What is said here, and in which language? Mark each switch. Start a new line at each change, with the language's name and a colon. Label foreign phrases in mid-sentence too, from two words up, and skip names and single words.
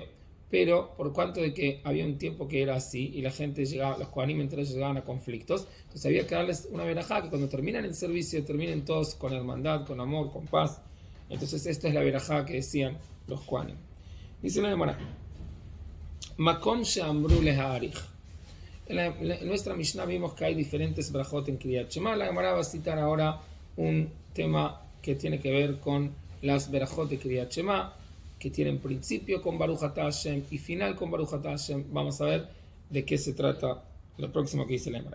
Spanish: Pero por cuanto de que había un tiempo que era así y la gente llegaba, los Kohanim entre ellos llegaban a conflictos, entonces había que darles una verajá que cuando terminan el servicio terminen todos con hermandad, con amor, con paz. Entonces esta es la verajá que decían los Kohanim. Dice la hermana,
Hebrew: מקום שאמרו להאריך.
Spanish: En nuestra Mishnah vimos que hay diferentes brajot en Kriyat Shema. La Gemara va a citar ahora un tema que tiene que ver con las brajot de Kriyat Shema, que tienen principio con
Hebrew: ברוך אתה השם
Spanish: y final con
Hebrew: ברוך אתה השם.
Spanish: Vamos a ver de qué se trata lo próximo que dice la Gemara.